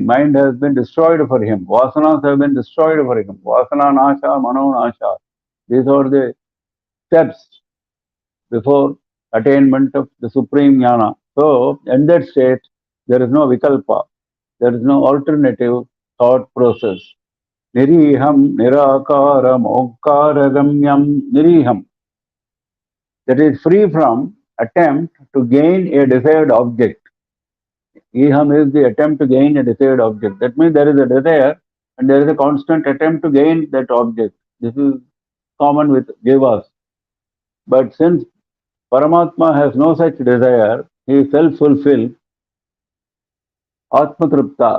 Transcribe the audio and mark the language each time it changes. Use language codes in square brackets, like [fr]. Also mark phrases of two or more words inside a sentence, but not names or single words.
[en] Mind has been destroyed for him. Vasanas have been destroyed for him. [sa] Vasana Nasha, Mano Nasha. [en] These are the steps before attainment of the supreme jnana. So, in that state, there is no vikalpa, there is no alternative thought process. [sa] Niriham, nirakaram, okaragamyam, niriham. [en] That is free from attempt to gain a desired object. Iham is the attempt to gain a desired object. That means there is a desire and there is a constant attempt to gain that object. This is common with devas. But since Paramatma has no such desire, he is self-fulfilled, Atmatripta.